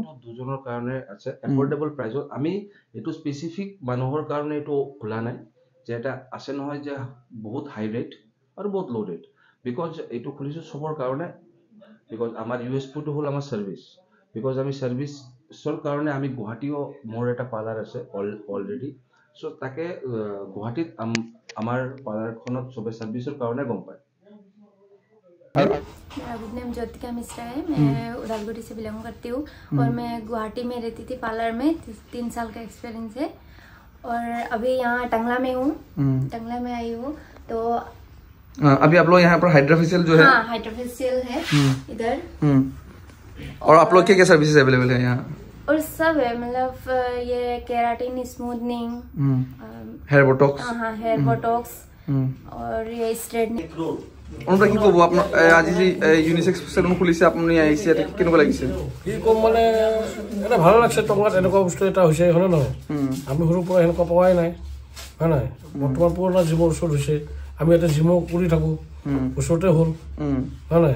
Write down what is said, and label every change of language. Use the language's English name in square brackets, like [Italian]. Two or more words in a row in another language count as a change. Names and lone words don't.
[Assamese] দুজনৰ কাৰণে আছে [English] affordable price. [Assamese] আমি এইটো স্পেচিফিক মানুহৰ কাৰণে এইটো খোলা নাই, যে এটা আছে নহয় যে বহুত [English] high rate [Assamese] আৰু বহুত [English] low rate. [Assamese] বিকজ এইটো খুলিছোঁ চবৰ কাৰণে, বিকজ আমাৰ USPটো হ'ল আমাৰ ছাৰ্ভিচ। বিকজ আমি ছাৰ্ভিচৰ কাৰণে আমি গুৱাহাটীও মোৰ এটা পাৰ্লাৰ আছে অলৰেডি। চ' তাকে গুৱাহাটীত আমাৰ পাৰ্লাৰখনত চবে ছাৰ্ভিচৰ কাৰণে গম পায়। [Hindi] मेरा [English] good name [Hindi] ज्योतिका मिश्रा है। मैं उदालगुड़ी से बिलोंग करती हूँ, और मैं गुवाहाटी में रहती थी पार्लर में। 3 साल का एक्सपीरियंस है, और अभी यहाँ टंगला में हूँ, टंगला में आई हूँ। तो अभी आप लोग यहाँ पर [English] hydra facial [Hindi] जो है? हाँ, [English] hydra facial [Hindi] है इधर। और आप लोग क्या सर्विसेज अवेलेबल है यहाँ? और सब है, मतलब ये केराटिन, स्मूथनिंग, [English] hair botox. [Hindi] हाँ, [English] hair botox, [Hindi] और ये स्ट्रेटनिंग। [Assamese] অনুপ্ৰা কি ক'ব আপোনাৰ আজি যি [English] unisex salon [Assamese] খুলিছে, আপুনি আহিছে, কেনেকুৱা লাগিছে? কি ক'ম মানে, এটা [Bangla] ভালো লাগছে। [Assamese] টংলাত এনেকুৱা বস্তু এটা হৈছে, হয়নে নহয়? আমি সৰুৰ পৰা সেনেকুৱা পোৱাই নাই, হয় নাই? বৰ্তমান পুৰণা জিমৰ ওচৰত হৈছে। আমি ইয়াতে জিমো কৰি থাকোঁ, ওচৰতে হ'ল, হয় নাই?